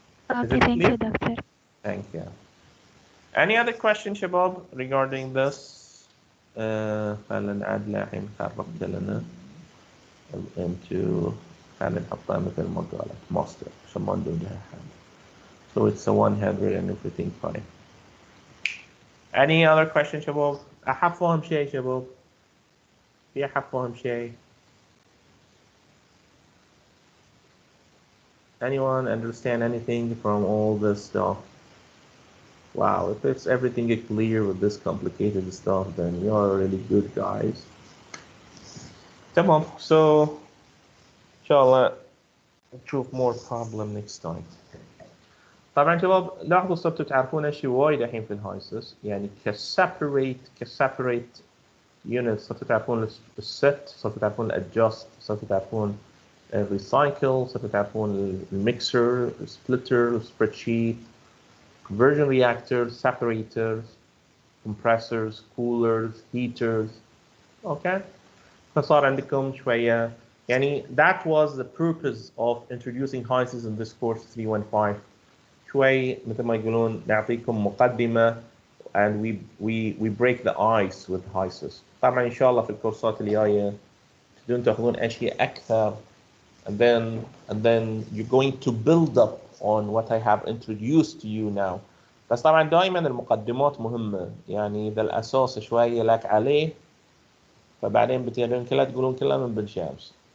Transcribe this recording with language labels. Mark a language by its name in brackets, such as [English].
[English] Okay, thank you, doctor. Thank you. Any other question [Arabic] شباب [English] regarding this؟ [Arabic] خلينا نعد الحين خربت لنا ال M2، خلينا نحطها مثل ما قالت master عشان ما ندون لها حاجة. [English] So it's a 100 and everything fine. Any other question شباب؟ [Arabic] أحب فهم شيء شباب؟ في أحب فهم شيء؟ [English] Anyone understand anything from all this stuff? Wow, if it's everything is clear with this complicated stuff, then you are really good guys. [Arabic] تمام. [English] So [Arabic] إن شاء الله نشوف [English] more problem next time. [Arabic] طبعا شباب لاحظوا صرتوا تعرفون شيء وايد الحين في الهايسس، يعني كسيبريت units صرتوا تعرفون الست، صرتوا تعرفون الادجست، صرتوا تعرفون الريسايكل، صرتوا تعرفون الميكسر، السبليتر، السبريدشيت، conversion reactors, separators, compressors, coolers, heaters. [English] Okay. [Arabic] فصار عندكم شوية يعني [English] that was the purpose of introducing HYSYS in this course 315. [Arabic] شوي مثل ما يقولون نعطيكم مقدمة [English] and we break the ice with HYSYS. [Arabic] طبعا إن شاء الله في الكورسات اللي جاية تبدون تأخذون أشياء أكثر [English] and then you're going to build up on what I have introduced to you now. [Arabic] بس طبعا دائما المقدمات مهمة، يعني إذا الأساس شوية لك عليه فبعدين بتقدرون كلها تقولون كلها من بن شامس.